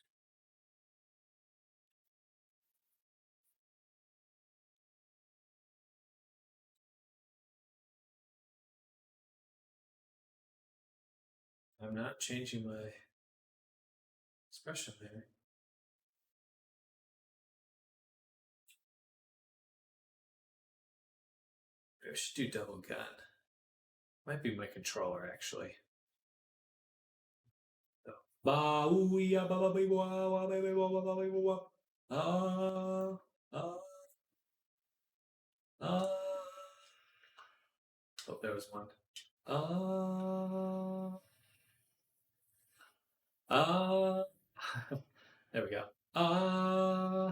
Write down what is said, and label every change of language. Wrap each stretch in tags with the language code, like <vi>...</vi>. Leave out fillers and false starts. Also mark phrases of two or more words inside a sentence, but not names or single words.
<en>I'm not changing my expression there. I should do double gun. Might be my controller actually. Ba ooh ya ba ba ba ba ba ba ba ba ba ba ba. Ah ah ah. Oh, there was one. Ah ah. There we go. Ah.</en>